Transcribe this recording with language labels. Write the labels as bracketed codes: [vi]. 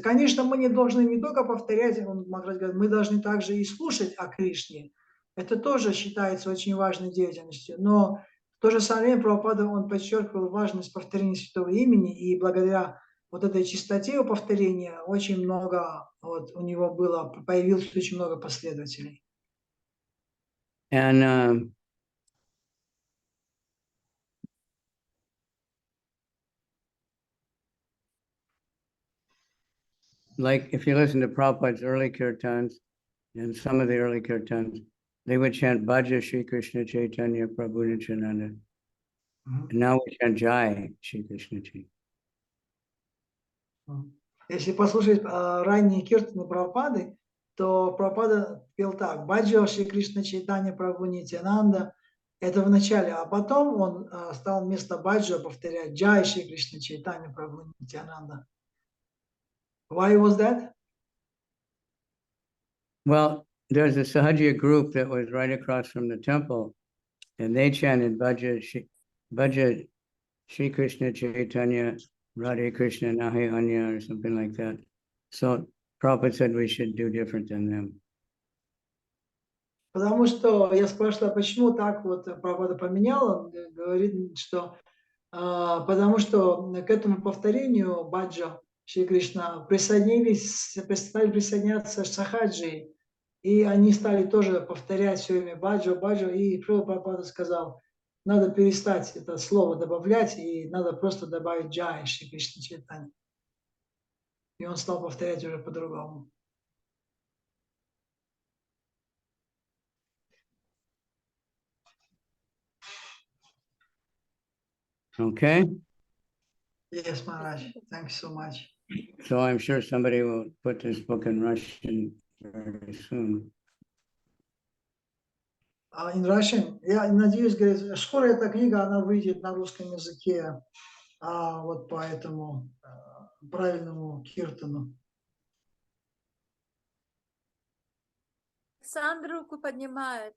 [ru] Конечно, мы не должны не только повторять, мы должны также и слушать о Кришне. Это тоже считается очень важной деятельностью. Но в то же самое время Прабхупада, он подчеркивал важность повторения святого имени, и благодаря вот этой чистоте его повторения очень много, вот у него появилось очень много последователей. [en] And like if you listen to Prabhupada's early kirtans and some of the early kirtans, they would chant Bhaja Shri Krishna Chaitanya Prabhu Nityananda. And now we chant Jai Shri Krishna Chaitanya. [ru] Если послушать ранние киртаны Прабхупады, то Прабхупада пел так: Баджа Шри Кришна Чайтанья Прабху Нитянанда. Это в начале, а потом он стал вместо Баджа повторять Джай Шри Кришна Чайтанья Прабху Нитянанда. [en] Why was that? Well, there's a Sahajiya group that was right across from the temple, and they chanted Bhaja Shri Krishna Chaitanya Radhe Krishna Nahi Anya or something like that. So Prabhupada said we should do different than them. [ru] Потому что я спрашивала, почему так вот Прабхупада поменял, он говорит, что потому что к этому повторению Баджа Шри Кришна стали присоединяться сахаджи, и они стали тоже повторять все время Баджа, Баджа, и Прабхупада сказал, надо перестать это слово добавлять, и надо просто добавить Джай Шри Кришна Чайтанья. И он стал повторять уже по-другому. [en] Okay? Yes, Maharaj. Thank you so much. So I'm sure somebody will put this book in Russian very soon. In Russian, [ru] я надеюсь, говорит, скоро эта книга, она выйдет на русском языке, вот по этому правильному киртану. Александр руку поднимает.